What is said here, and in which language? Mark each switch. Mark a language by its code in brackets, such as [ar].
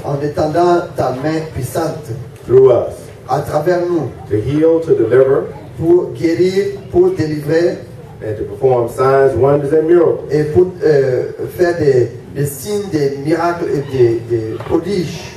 [fr] en étendant ta main puissante [en] through us [fr] à travers nous [en] to heal, to deliver, [fr] pour guérir, pour délivrer [en] and to perform signs, wonders, and miracles [fr] et pour faire des signes, des miracles et des prodiges